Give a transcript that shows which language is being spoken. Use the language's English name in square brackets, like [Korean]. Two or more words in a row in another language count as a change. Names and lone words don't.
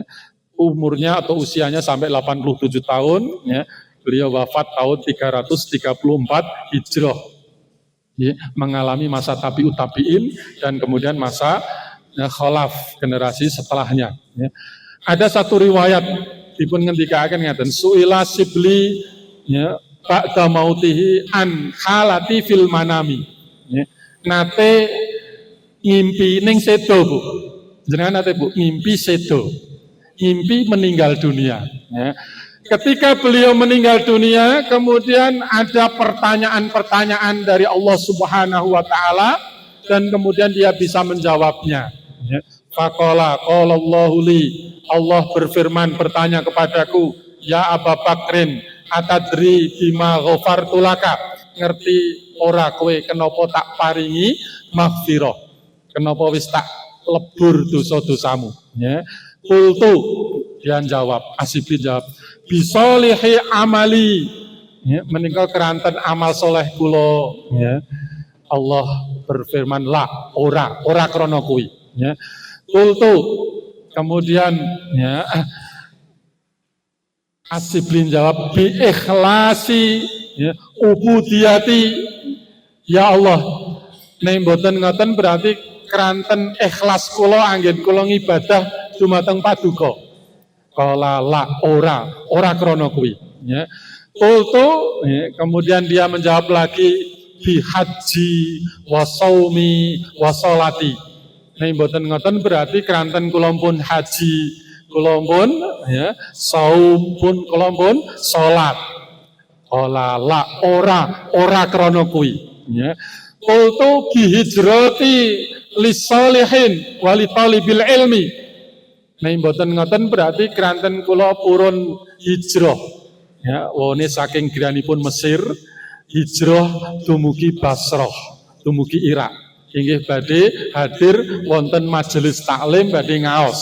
[Indonesian] Umurnya atau usianya sampai 87 tahun ya. Beliau wafat tahun 334 Hijrah ya, mengalami masa [Arabic] تابع التابعين [Indonesian] dan kemudian masa ya, khalaf, generasi setelahnya ya. Ada satu riwayat [Javanese] dipun ngendikaken ngaten, [Arabic] سئل الشبلي ya بعد موته عن حاله في المنام ya. [Javanese] Nate ngimpi ning sedo Bu, jenengan nate Bu ngimpi sedo, ngimpi meninggal dunia ya. [Indonesian] Ketika beliau meninggal dunia, kemudian ada pertanyaan-pertanyaan dari [Arabic] الله سبحانه وتعالى [Indonesian] dan kemudian dia bisa menjawabnya ya. [Arabic] فقال قال الله لي, [Indonesian] Allah berfirman bertanya kepadaku, [Arabic] يا أبا بكر أتدري بما غفرت لك, [Javanese] ngerti ora kowe kenapa tak paringi maghfirah, kenapa wis tak lebur dosa-dosamu ya. Qultu, [Indonesian] dia jawab, Asyibli jawab, [Arabic] بصالح عملي [Javanese] ya, menika keranten amal soleh kula ya. [Indonesian] Allah berfirman [Javanese] la, ora krana kuwi ya. [Indonesian] Qultu, kemudian ya Asyibli jawab [Arabic] بإخلاصي [Indonesian] ya, [Arabic] عبوديتي يا الله, [Javanese] nek mboten ngoten berarti keranten ikhlas kula anggen kula ngibadah dumateng paduka. [Arabic] قال لا, [Javanese] ora krana kuwi ya. [Arabic] قلت يا, [Indonesian] kemudian dia menjawab lagi [Arabic] بحجي وصومي وصلاتي. [Javanese] Nek mboten ngoten berarti keranten kula pun haji, kula pun ya saum pun kula pun salat. [Arabic] قال لا, [Javanese] ora krana kuwi ya. [Arabic] قلت بهجرتي للصالحين ولطالب العلم. [Javanese] Nek mboten ngoten berarti keranten kula purun hijrah ya, wone saking griyanipun Mesir hijrah dumugi Basrah, dumugi Irak. Inggih badhe hadir wonten majelis taklim badhe ngaos.